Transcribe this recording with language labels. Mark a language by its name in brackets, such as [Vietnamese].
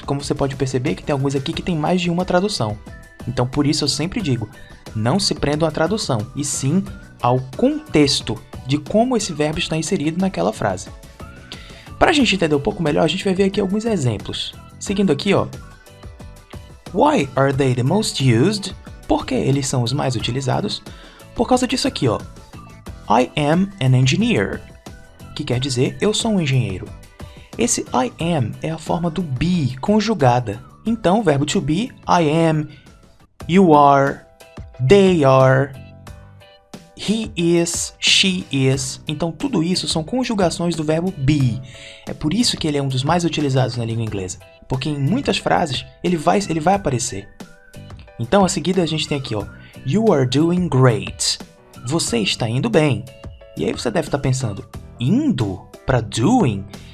[Portuguese] Como você pode perceber que tem alguns aqui que tem mais de uma tradução. Então por isso eu sempre digo, não se prendam à tradução, e sim ao contexto de como esse verbo está inserido naquela frase. Para a gente entender um pouco melhor, a gente vai ver aqui alguns exemplos. Seguindo aqui, ó. [English] Why are they the most used? [Portuguese] Por que eles são os mais utilizados? Por causa disso aqui, ó. [English] I am an engineer, [Portuguese] que quer dizer eu sou um engenheiro. Esse I am é a forma do be conjugada. Então, o verbo to be, [English] I am, you are, they are, he is, she is. [Portuguese] Então, tudo isso são conjugações do verbo be. É por isso que ele é um dos mais utilizados na língua inglesa, porque em muitas frases ele vai aparecer. Então, a seguida a gente tem aqui, ó, [English] you are doing great. [Portuguese] Você está indo bem. E aí você deve estar pensando, indo para doing?